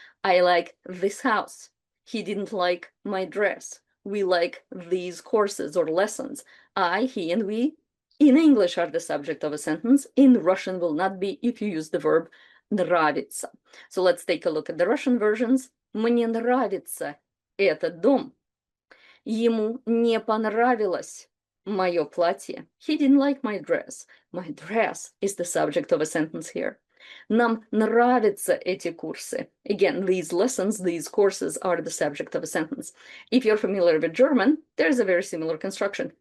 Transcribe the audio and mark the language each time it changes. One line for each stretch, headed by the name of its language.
English: I like this house. He didn't like my dress. We like these courses or lessons. I, he, and we in English are the subject of a sentence. In Russian will not be if you use the verb нравится. So let's take a look at the Russian versions.
Russian: Мне нравится этот дом. Ему не понравилось мое платье.
English: He didn't like my dress. My dress is the subject of a sentence here.
Russian: Нам нравятся эти курсы.
English: Again, these lessons, these courses are the subject of a sentence. If you're familiar with German, there's a very similar construction.